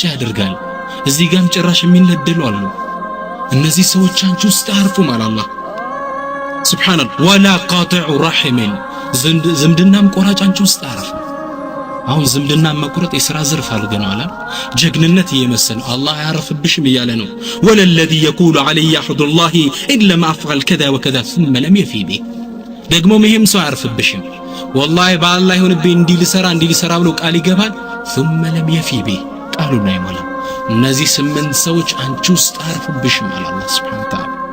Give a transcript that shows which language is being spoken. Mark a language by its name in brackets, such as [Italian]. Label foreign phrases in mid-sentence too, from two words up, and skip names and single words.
[Amharic] ያደርጋል፣ እዚህ ጋም ጭራሽ የሚነደሉ አሉ። እነዚህ ሰዎች አንቺ ውስጥ አያርፉም አለ አላህ ሱብሃንአላህ። [Arabic] ولا قاطع رحم [Amharic] ዝምድናም ቆራጭ አንቺ ውስጥ አያርፍም። አሁን ዝምድና መቁረጥ የሥራ ዘርፍ አድርገናል። ጀግንነት እየመሰለ አላህ ያረፍብሽም እያለ ነው። [Arabic] والذي يقول عليه عهد الله إلا ما أفعل كذا وكذا ثم لم يفي به [Amharic] ደግሞ ይሄም ሰው ያርፍብሽም ወላሂ በአላህ ይሁንብኝ እንዲህ ልሰራ ብሎ ቃል ይገባል። [Arabic] ثم لم يفي به [Amharic] ቃሉን አይሞላም። እነዚህ 8 ሰዎች አንቺ ውስጥ ያርፍብሽም አለ አላህ [Arabic] سبحانه وتعالى።